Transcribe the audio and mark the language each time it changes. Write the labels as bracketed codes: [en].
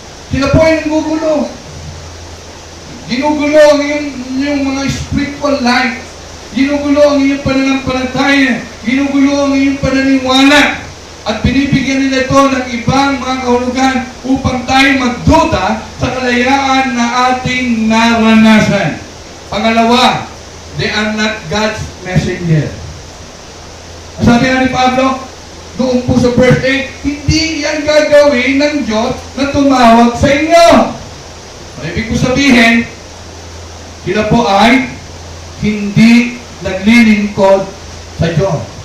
[tl] Sila po ay nagugulo. Ginugulo ang inyong mga spiritual life. Ginugulo ang inyong pananampalataya. Ginugulo ang inyong pananiwala. At binibigyan nila ito ng ibang mga kahulugan upang tayo magduda sa kalayaan na ating naranasan. Pangalawa, [en] they are not God's messenger. [tl] Sabi nga ni Pablo, doon po sa verse 8, hindi yan gagawin ng Diyos na tumawag sa inyo. Ibig ko sabihin, sila po ay hindi naglilingkod sa Diyos.